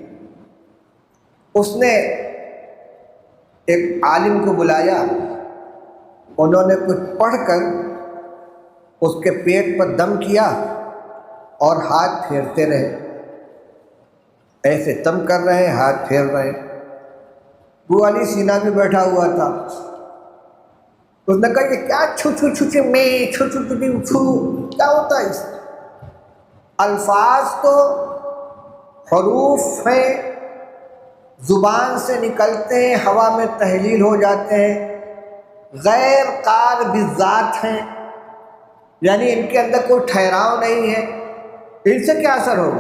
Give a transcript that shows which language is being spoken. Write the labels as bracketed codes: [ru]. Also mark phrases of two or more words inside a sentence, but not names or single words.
[ur] اس نے ایک عالم کو بلایا، انہوں نے کچھ پڑھ کر اس کے پیٹ پر دم کیا اور ہاتھ پھیرتے رہے، ایسے دم کر رہے ہیں، ہاتھ پھیر رہے ہیں۔ ابو علی سینا بھی بیٹھا ہوا تھا۔ اس نے کہا یہ کیا چھو چھو چھو چھو میں چھو چھو چھو چھو کیا ہوتا ہے اس؟ الفاظ تو حروف ہیں، زبان سے نکلتے ہیں، ہوا میں تحلیل ہو جاتے ہیں، غیر قار بالذات ہیں، یعنی ان کے اندر کوئی ٹھہراؤ نہیں ہے، ان سے کیا اثر ہوگا؟